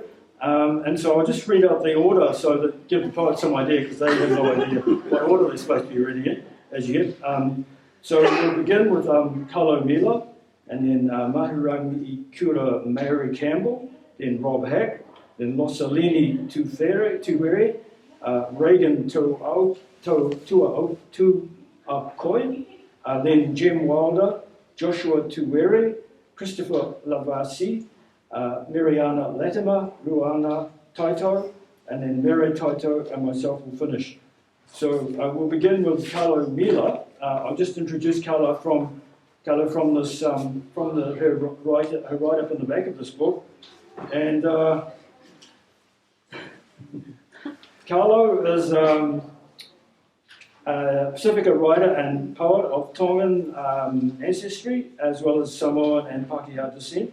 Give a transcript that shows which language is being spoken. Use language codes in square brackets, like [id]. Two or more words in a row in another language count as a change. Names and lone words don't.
[en] And so I'll just read out the order so that give the poets some idea, because they have no idea what order they're supposed to be reading in as yet. So we'll begin with Karlo Mila, and then Maringikura Mary Campbell, then Rob Hack, then Losalini Tuwere, Rhegan Tu'akoi, then Jem Wilder, Josua Tuwere, Kristoffer Lavasi'i, Mereana Latimer, Ruana Taito, and then Maringikura Taito and myself will finish. So we'll begin with Karlo Mila. I'll just introduce Karlo from this her write-up in the back of this book, and Karlo is a Pasifika writer and poet of Tongan ancestry, as well as Samoan and Pākehā descent.